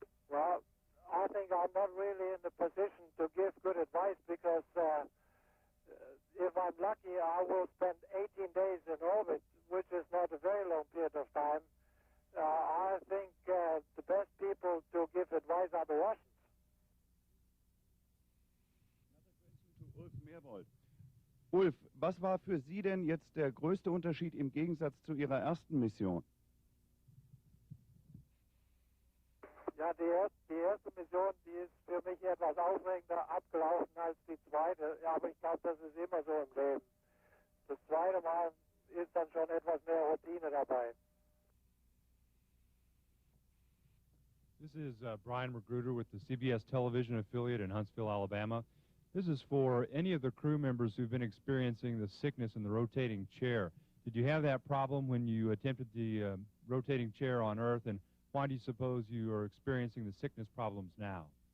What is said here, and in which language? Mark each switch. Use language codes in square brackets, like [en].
[en] Well, I think I'm not really in the position to give good advice, because if I'm lucky, I will spend 18 days in orbit, which is not a very long period of time. I think the best people to give advice are the Russians. Ulf Merbold. [de] Ulf, was war für Sie denn jetzt der größte Unterschied im Gegensatz zu Ihrer ersten Mission? Ja, die erste Mission, die ist für mich etwas aufregender abgelaufen als die zweite. Ja, aber ich glaube, das ist immer so im Leben. Das zweite Mal ist dann schon etwas mehr Routine dabei. [en] This is Brian Magruder with the CBS television affiliate in Huntsville, Alabama. This is for any of the crew members who've been experiencing the sickness in the rotating chair. Did you have that problem when you attempted the rotating chair on Earth, and why do you suppose you are experiencing the sickness problems now?